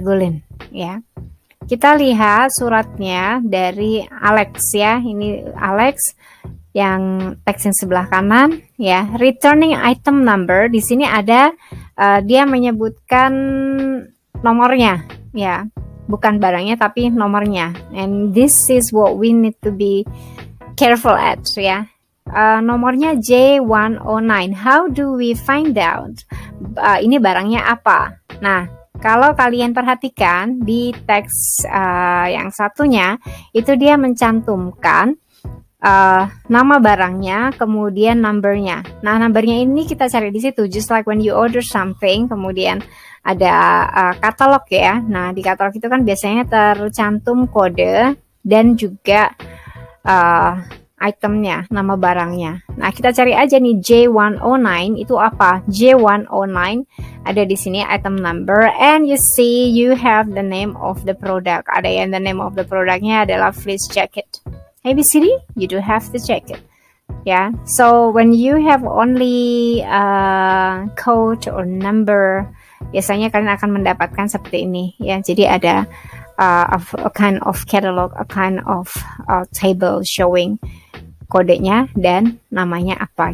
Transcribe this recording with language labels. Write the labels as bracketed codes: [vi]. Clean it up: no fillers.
[id] Gulin, ya. Kita lihat suratnya dari Alex, ya. Ini Alex yang teks yang sebelah kanan, ya. [en] Returning item number, [id] di sini ada dia menyebutkan nomornya, ya. Bukan barangnya tapi nomornya. [en] And this is what we need to be careful at, ya. [id] Nomornya J109. [en] How do we find out [id] ini barangnya apa? Nah, kalau kalian perhatikan di teks yang satunya, itu dia mencantumkan nama barangnya, kemudian numbernya. Nah, numbernya ini kita cari di situ. [en] Just like when you order something, [id] kemudian ada katalog, ya. Nah, di katalog itu kan biasanya tercantum kode dan juga itemnya, nama barangnya. Nah, kita cari aja nih J109 itu apa? J109 ada di sini item number, [en] and you see you have the name of the product. [id] Ada yang the name of the productnya adalah fleece jacket. [en] ABCD, you do have the jacket. Yeah, so when you have only code or number, [id] biasanya kalian akan mendapatkan seperti ini, [en] ya. Jadi ada a kind of catalog, a kind of table showing [id] kodenya dan namanya apa.